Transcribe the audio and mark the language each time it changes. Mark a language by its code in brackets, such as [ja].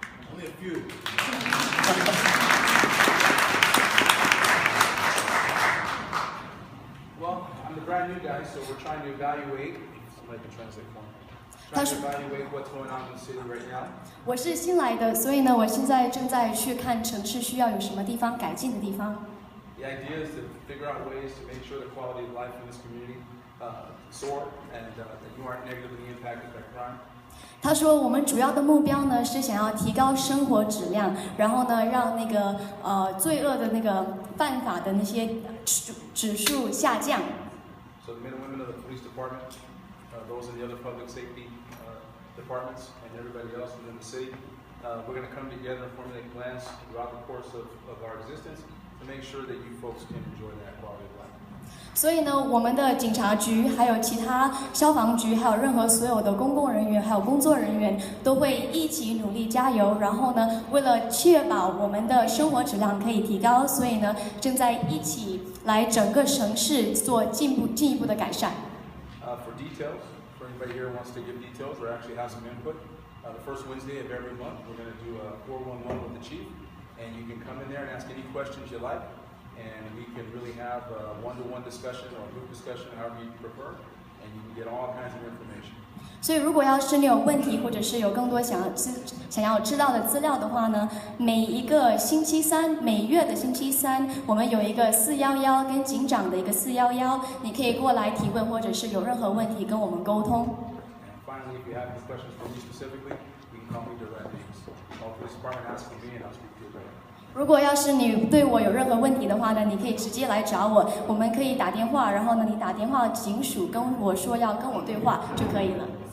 [en] Only a few. Well, I'm the brand new guy, so we're trying to evaluate. Somebody can translate for me. Trying to evaluate what's going on in the city right now. [zh] 我是新来的，所以呢，我现在正在去看城市需要有什么地方改进的地方。 [en] The idea is to figure out ways to make sure the quality of life in this community soar and that you aren't negatively impacted by crime. [zh] 他说，我们主要的目标呢是想要提高生活质量，然后呢让那个罪恶的那个犯法的那些指数下降。 [en] So the men and women of the police department, those in the other public safety departments, and everybody else within the city, we're going to come together and formulate plans throughout the course of our existence to make sure that you folks can enjoy that quality of life. [zh] 所以呢，我们的警察局、还有其他消防局、还有任何所有的公共人员、还有工作人员，都会一起努力加油。然后呢，为了确保我们的生活质量可以提高，所以呢，正在一起来整个城市做进一步的改善。 [en] For details, for anybody here who wants to give details or actually have some input, the first Wednesday of every month, we're going to do a 411 with the chief, and you can come in there and ask any questions you like. And we can really have a one-to-one discussion or a group discussion, however you prefer, and you can get all kinds of information. [zh] 所以，如果要是你有问题，或者是有更多想要知道的资料的话呢，每一个星期三，每月的星期三，我们有一个411跟警长的一个411，你可以过来提问，或者是有任何问题跟我们沟通。 [en] And finally, if you have any questions for me specifically, you can call me directly. Call the police department, ask for me, and I'll speak to you directly. [zh] 如果要是你对我有任何问题的话呢，你可以直接来找我，我们可以打电话，然后呢，你打电话警署跟我说要跟我对话就可以了。